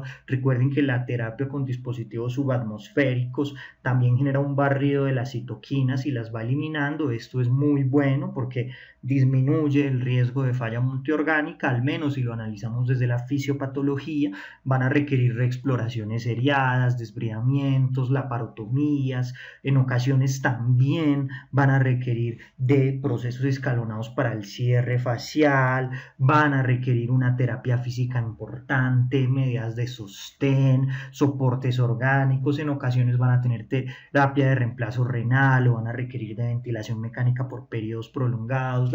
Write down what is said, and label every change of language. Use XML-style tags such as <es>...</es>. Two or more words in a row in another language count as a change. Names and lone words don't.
<es>Recuerden que la terapia con dispositivos subatmosféricos también genera un barrido de las citoquinas y las va eliminando. Esto es muy bueno porque disminuye el riesgo de falla multiorgánica, al menos si lo analizamos desde la fisiopatología. Van a requerir reexploraciones seriadas, desbridamientos, laparotomías. En ocasiones también van a requerir de procesos escalonados para el cierre facial, van a requerir una terapia física importante, medidas de sostén, soportes orgánicos. En ocasiones van a tener terapia de reemplazo renal o van a requerir de ventilación mecánica por periodos prolongados.</es>